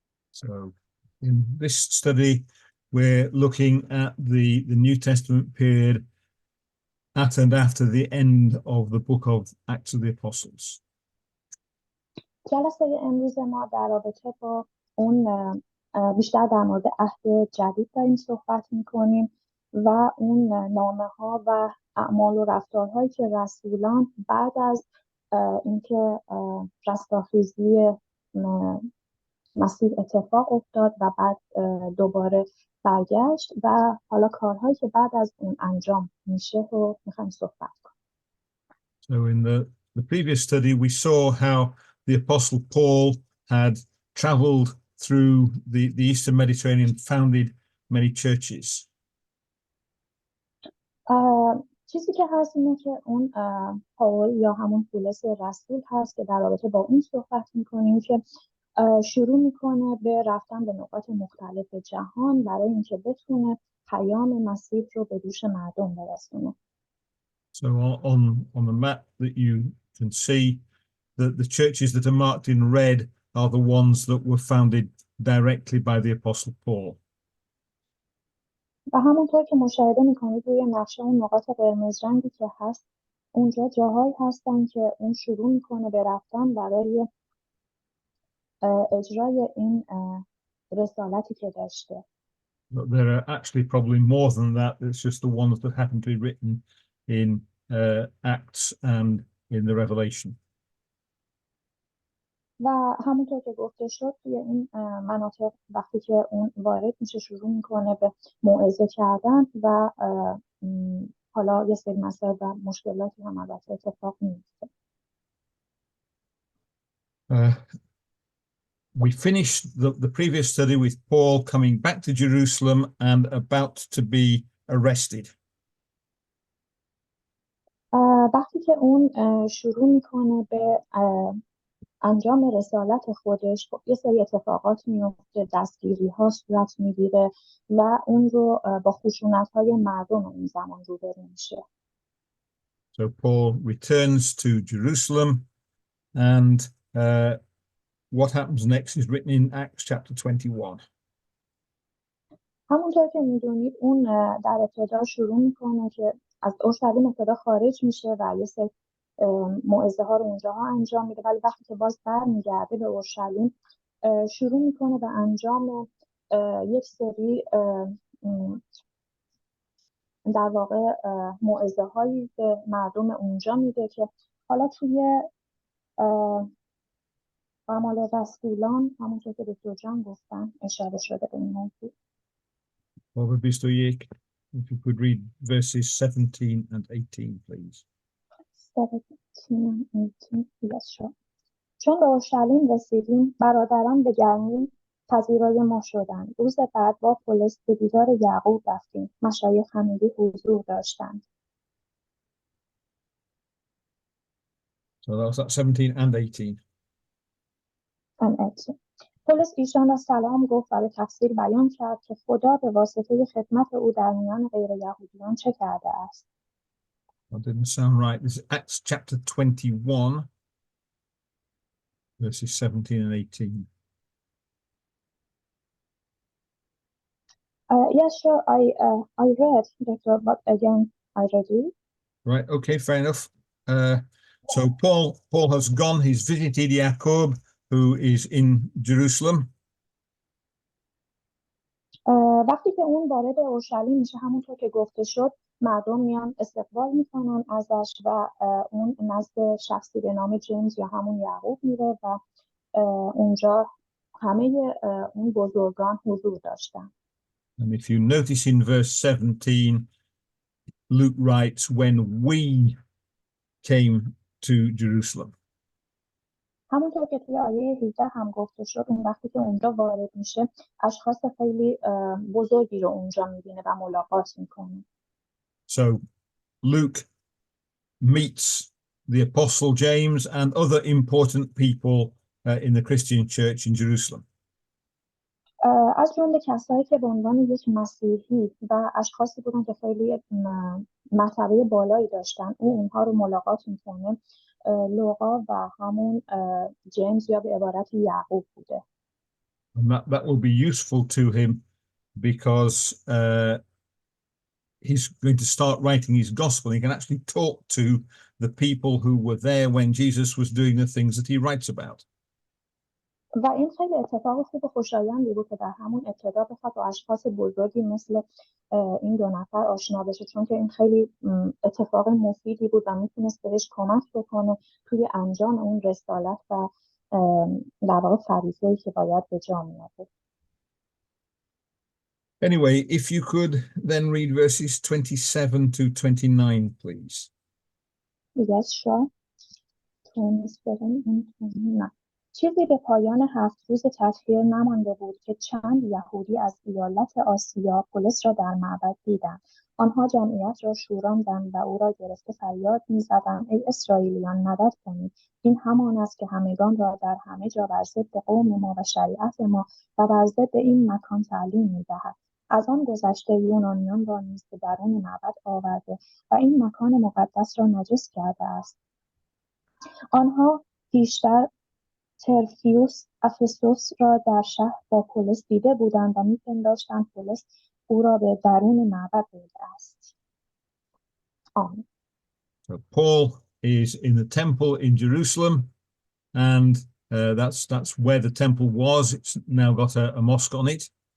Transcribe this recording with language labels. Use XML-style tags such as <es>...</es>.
<en>So in this study, we're looking at the New Testament period at and after the end of the book of Acts of the Apostles.</en> <fa>جلسه امروز ما در رابطه با اون بیشتر در مورد عهد جدید داریم صحبت میکنیم و اون نامه ها و اعمال و رفتارهایی که رسولان بعد از اینکه رستاخیزی مسیح اتفاق افتاد و بعد دوباره برگشت و حالا کارهایی که بعد از اون انجام میشه رو میخوایم صحبت کنیم.</fa> <en>So in the previous study we saw how the Apostle Paul had traveled through the Eastern Mediterranean, founded many churches.</en> <fa>چیزی که هست اینه که اون پاول یا همون پولس رسول هست که در رابطه با اون صحبت میکنیم که شروع میکنه به رفتن به نقاط مختلف جهان برای اینکه بتونه پیام مسیح رو به گوش مردم برسونه.</fa> <en>So on the map that you can see, the churches that are marked in red are the ones that were founded directly by the Apostle Paul.</en> <fa>و همونطور که مشاهده میکنید روی نقشه اون نقاط قرمز رنگی که هست اونجا جاهایی هستن که اون شروع میکنه به رفتن برای اجرای این رسالتی که داشته.</fa> <en>But there are actually probably more than that. It's just the ones that happen to be written in Acts and in the Revelation.</en> <fa>و همونطور که گفته شد توی این مناطق وقتی که اون وارد میشه شروع میکنه به موعظه کردن و حالا یه سری مسائل و مشکلاتی هم البته اتفاق میفته.</fa> <en>We finished the previous study with Paul coming back to Jerusalem and about to be arrested.</en> <fa>وقتی که اون شروع میکنه به انجام رسالت خودش یه سری اتفاقات میفته، دستگیری ها صورت میگیره و اون رو با خشونت های مردم اون زمان روبرو میشه.</fa> <en>So Paul returns to Jerusalem and what happens next is written in Acts chapter 21.</en> <fa>همونطور که میدونید اون در ابتدا شروع میکنه که از اورشلیم ابتدا خارج میشه و یه سری موعظه ها رو اونجاها انجام میده، ولی وقتی که باز برمیگرده به اورشلیم شروع میکنه به انجام یک سری در واقع موعظه هایی به مردم اونجا میده که حالا توی اعمال رسولان همونطور که دکتر جان گفتن اشاره شده به این موضوع.</fa> <en>If you could read verses 17 and 18, please. 17 and 18, yes, sure.</en> <fa>چون به اورشلیم رسیدیم برادران به گرمی پذیرای ما شدند. روز بعد با پولس به دیدار یعقوب رفتیم. مشایخ همگی حضور داشتند.</fa> <en>So that was that 17 and 18. And 18.</en> <fa>پولس ایشان را سلام گفت و به تفصیل بیان کرد که خدا به واسطه خدمت او در میان غیر یهودیان چه کرده است.</fa> <en>That didn't sound right. This is Acts chapter 21, verses 17 and 18. Yes, sure. I read, Doctor, but again, I read it. Right. Okay. Fair enough. So Paul has gone. He's visited Jacob, who is in Jerusalem.</en> <fa>وقتی که اون وارد اورشلیم میشه همونطور که گفته شد مردم میان استقبال میکنن ازش و اون نزد شخصی به نام جیمز یا همون یعقوب میره و اونجا همه اون بزرگان حضور داشتن.</fa> <en>And if you notice in verse 17, Luke writes, when we came to Jerusalem.</en> <fa>همونطور که توی آیه 18 هم گفته شد اون وقتی که اونجا وارد میشه اشخاص خیلی بزرگی رو اونجا میبینه و ملاقات میکنه.</fa> <en>So Luke meets the Apostle James and other important people in the Christian church in Jerusalem.</en> <fa>از جمله کسایی که به عنوان یک مسیحی و اشخاصی بودن که خیلی مرتبه بالایی داشتن اونها رو ملاقات میکنه. لوقا و همون جیمز یا به عبارت یعقوب بوده.</fa> <en>And that will be useful to him because he's going to start writing his gospel. He can actually talk to the people who were there when Jesus was doing the things that he writes about.</en> <fa>و این خیلی اتفاق خوب و خوشایندی بود که در همون ابتدا بخواد با اشخاص بزرگی مثل این دو نفر آشنا بشه، چون که این خیلی اتفاق مفیدی بود و میتونست بهش کمک بکنه توی انجام اون رسالت و در واقع فریضه‌ای که باید به جا میاد.</fa> <en>Anyway, if you could then read verses 27 to 29, please. Yes, sure. 27 and 29.</en> <fa>چیزی به پایان 7 روز تطهیر نمانده بود که چند یهودی از ایالت آسیا پولس را در معبد دیدند. آنها جمعیت را شوراندند و او را گرفته فریاد می‌زدند: ای اسرائیلیان، مدد کنید! این همان است که همگان را در همه جا بر ضد قوم ما و شریعت ما و بر ضد این مکان تعلیم می‌دهد. از آن گذشته یونانیان را نیز به درون معبد آورده و این مکان مقدس را نجس کرده است. آنها پیشتر ترفیوس افسوس را در شهر با پولس دیده بودند و می‌پنداشتند پولس او را به درون معبد برده است. آمین.</fa> <en>So Paul is in the temple in Jerusalem, and that's where the temple was. It's now got a mosque on it.</en>